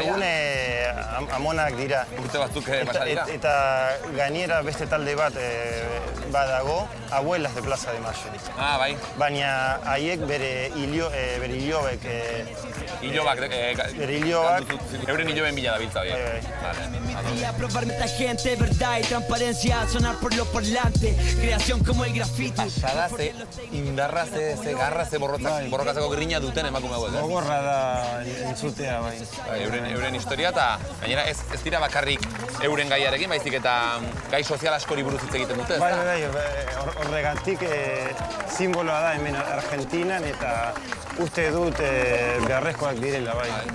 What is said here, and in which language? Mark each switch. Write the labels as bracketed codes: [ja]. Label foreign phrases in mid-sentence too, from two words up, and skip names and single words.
[eu] Gaur egun amonak dira. Urte batzuk pasa dira. Eta gainera beste talde bat badago, Abuelas de Plaza de Mayo. Ah, bai. Baina haiek bere ilobek... Euren iloben bila dabiltza horiek. [es] Y aprobarme esta gente, verdad y transparencia, sonar por los parlantes, creación como el grafiti. [eu] Pasada, ze indarra, ze garra, ze borrokatzeko grina duten emakume hauek. Gogorra da entzutea, bai. Euren historia eta gainera ez dira bakarrik euren gaiarekin, baizik eta gai sozial askori buruz hitz egiten dute, ez da? Bai, horregatik simboloa da hemen Argentinan eta uste dut beharrezkoak direla, bai.